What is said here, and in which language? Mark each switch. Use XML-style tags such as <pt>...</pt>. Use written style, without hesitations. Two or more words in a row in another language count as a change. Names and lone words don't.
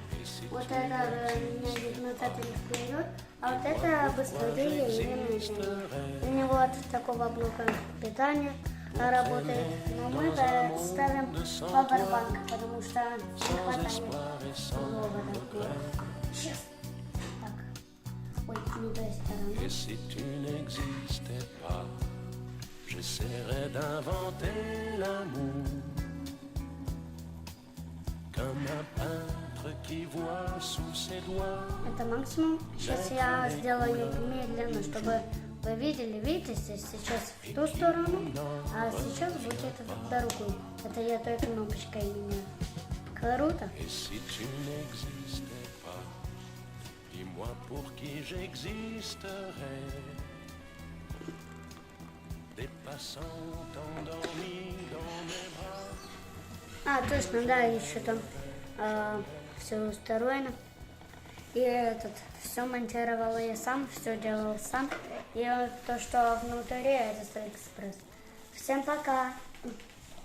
<ru>Вот это меняет назад или вперед, а вот это быстрее или медленнее. У него от такого блока питания работает. Но мы ставим павербанк, потому что не хватает провода. Сейчас. Так. Ой, не той стороны.</ru> <fr>Et si tu n'existais pas, j'essaierais d'inventer l'amour comme un peintre qui voit sous ses doigts.</fr> <ru>Это максимум. Сейчас я сделаю медленно, чтобы вы видели. Видите, сейчас в ту сторону, а сейчас будет в другую. Это я той кнопочкой меняю. Круто.</ru> <fr>Et si tu n'existais pas, dis-moi pour qui j'existerais. Des passants endormis dans mes bras.</fr> <ru>А, точно, да, еще там все устроено. И все монтировал я сам, все делал сам. И то, что внутри, это Алиэкспресс. Всем пока!</ru>